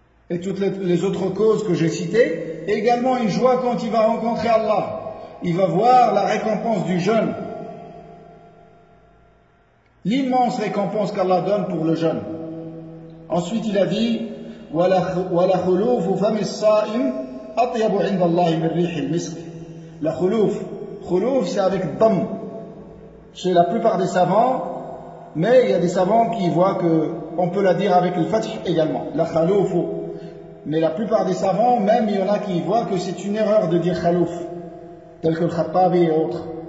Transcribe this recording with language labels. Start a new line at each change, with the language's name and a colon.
French: Et toutes les autres causes que j'ai citées, et également une joie quand il va rencontrer Allah. Il va voir la récompense du jeûne. L'immense récompense qu'Allah donne pour le jeûne. Ensuite, il a dit
Arabic: وَلَا خُلُوفُ فَمِ السَّائِمِ أَطْيَبُ عِنْدَ اللَّهِ مِنْ رِيحِ الْمِسْكِ.
French: La khulouf. Khulouf, c'est avec dhamm. Chez la plupart des savants, mais il y a des savants qui voient qu'on peut la dire avec le fatih également. La khulufu. Mais la plupart des savants, même il y en a qui voient que c'est une erreur de dire khalouf, tel que le khattabi et autres.